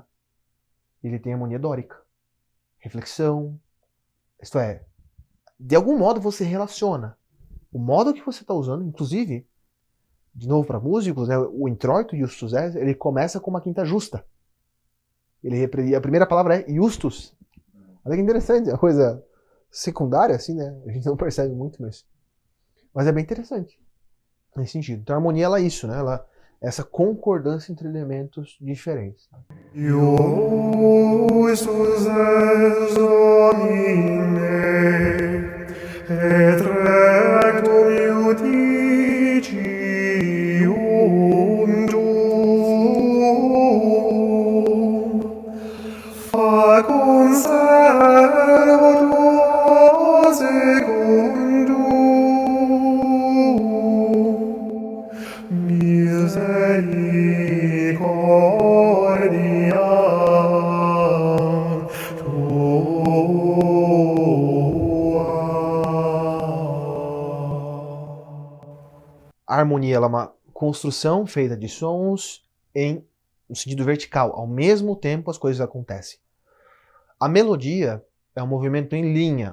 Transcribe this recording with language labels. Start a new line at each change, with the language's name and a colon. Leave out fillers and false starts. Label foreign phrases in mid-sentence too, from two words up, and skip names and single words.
Portuguese: Ele tem harmonia dórica. Reflexão. Isto é, de algum modo você relaciona. O modo que você está usando, inclusive, de novo para músicos, né, o introito
Latin: Justus es,
Portuguese: ele começa com uma quinta justa. A primeira palavra é Justus. Olha que interessante, é uma coisa secundária, assim, né? A gente não percebe muito, mas é bem interessante nesse sentido. Então a harmonia, ela é isso, né? Ela é essa concordância entre elementos diferentes.
Latin: Justus es Domine, et rectum judicium tuum, facum servo tuo secundum, misericordia
Portuguese: A harmonia, ela é uma construção feita de sons no sentido vertical. Ao mesmo tempo as coisas acontecem. A melodia é um movimento em linha.